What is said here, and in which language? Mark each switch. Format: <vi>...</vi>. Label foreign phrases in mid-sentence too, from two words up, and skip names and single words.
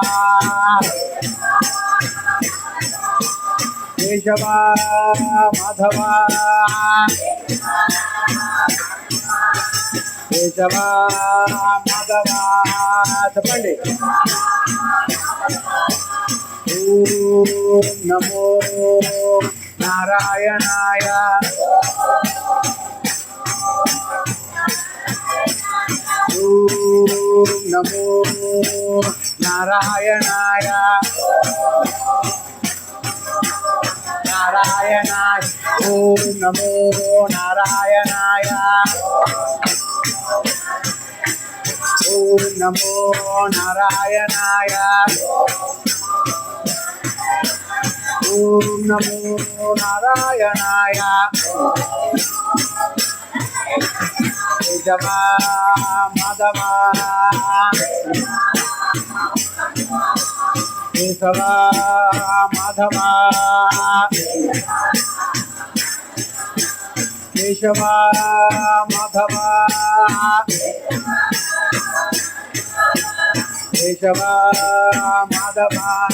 <te>కేశవా మాధవా కేశవా మాధవా చెప్పండి</te> <sa>ఓం నమో నారాయణాయ ఓం నమో నారాయణాయ నారాయణాయ ఓం నమో నారాయణాయ ఓం నమో నారాయణాయ ఓం నమో నారాయణాయ కేశవా మాధవా కేశవా మాధవా కేశవా మాధవా కేశవా మాధవా</sa>